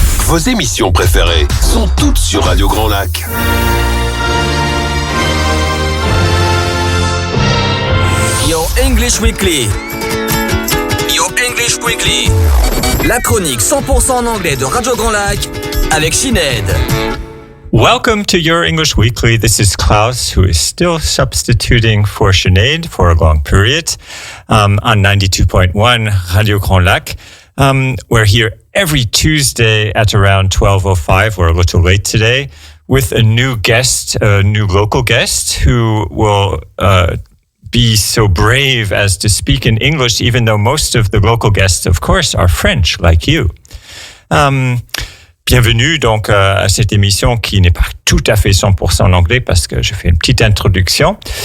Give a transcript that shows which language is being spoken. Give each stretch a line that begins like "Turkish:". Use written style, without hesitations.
French: Vos émissions préférées sont toutes sur Radio Grand Lac.
English: Your English Weekly. Your English Weekly.
French: La chronique 100% en anglais de Radio Grand Lac avec Sinead.
English: Welcome to Your English Weekly. This is Klaus, who is still substituting for Sinead for a long period on 92.1 Radio Grand Lac. We're here every Tuesday at around 12:05. We're a little late today with a new guest, a new local guest who will be so brave as to speak in English, even though most of the local guests, of course, are French, like you.
French: Bienvenue donc à cette émission qui n'est pas tout à fait 100% en anglais parce que je fais une petite introduction.